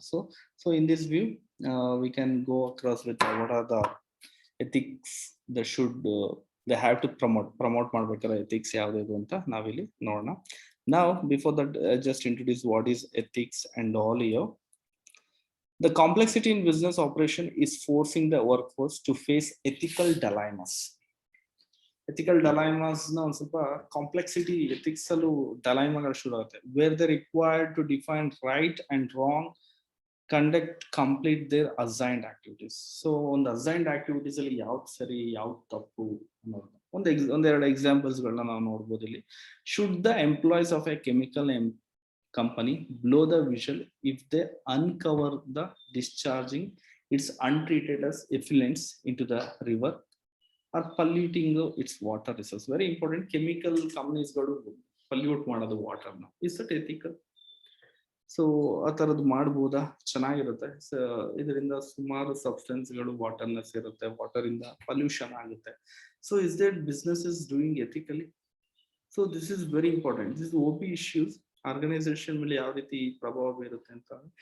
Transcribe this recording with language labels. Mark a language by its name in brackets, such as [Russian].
[English] so in this view we can go across with what are the ethics the should they have to promote [Kannada] ಮಾಡ್ಬೇಕಾದ್ರೆ ethics ಯಾವ್ದು ಅಂತ ನಾವಿಲ್ಲಿ ನೋಡೋಣ. [English] ನಾವು before that just introduce what is ethics and all here. The complexity in business operation is forcing the workforce to face ethical dilemmas. [Kannada] Ethical dilemmas na ಒಂದು ಸ್ವಲ್ಪ complexity ethics ಅಲ್ಲೂ ಡಲೈಮಾಗಳು ಶುರು ಆಗುತ್ತೆ. [English] Where they required to define right and wrong, conduct complete their assigned activities. [Kannada] So ಒಂದು assigned activities ಅಲ್ಲಿ ಯಾವ್ದು ಸರಿ ಯಾವ್ದು ತಪ್ಪು ಅನ್ನೋದು ಒಂದೆರಡು ಎಕ್ಸಾಂಪಲ್ಸ್ ಗಳನ್ನ ನಾವು ನೋಡ್ಬೋದು ಇಲ್ಲಿ. [English] Should the employees of a chemical company blow the whistle if they uncover the discharging its untreated as effluents into the river or polluting its water resource? Very important. [Kannada] Chemical companies ಗಳು pollute ಮಾಡೋದು water ನ. [English] Is that ethical? [Kannada] So ಆ ತರದ್ದು ಮಾಡ್ಬೋದಾ? ಚೆನ್ನಾಗಿರುತ್ತೆ. ಇದರಿಂದ ಸುಮಾರು substance ಗಳು ವಾಟರ್ ನ ಸೇರುತ್ತೆ, ವಾಟರ್ ಇಂದ ಪೊಲ್ಯೂಷನ್ ಆಗುತ್ತೆ. [English] So is that business is doing ethically? So this is very important. [Kannada] This OB issues organisation ಮೇಲೆ ಯಾವ ರೀತಿ ಪ್ರಭಾವ ಬೀರುತ್ತೆ ಅಂತ.